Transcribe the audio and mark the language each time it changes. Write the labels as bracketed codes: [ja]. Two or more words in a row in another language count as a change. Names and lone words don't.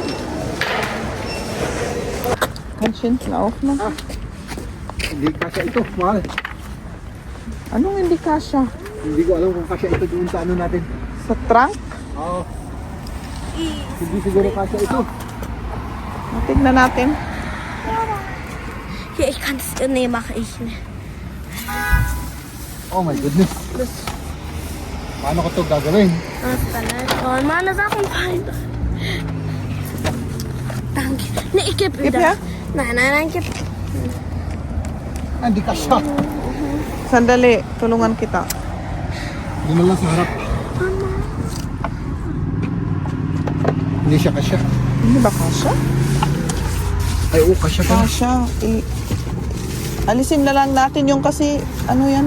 [tl] Kanshin, na-off na. Hindi kasya ito, mahal. Anong hindi kasha? Hindi ko alam kung kasya ito doon sa ano natin. Sa trunk? Oo. Hindi siguro kasya ito. Tignan natin. [de] Hier, ich kann es nee, mache ich nicht. [en] Oh my goodness. [tl] Paano ko ito gagawin? [de] Was dann oh, meine Sachen fallen. Danke. Nee, ich gebe Gib wieder. her. Nein, gib. [tl] Hindi kasya. Sandali, tulungan kita. Doon na lang sa harap. Hindi siya kasya. Hindi ba kasha? Ay, oo, kasya pala. Kasha. Alisin na lang natin yung kasi, ano yan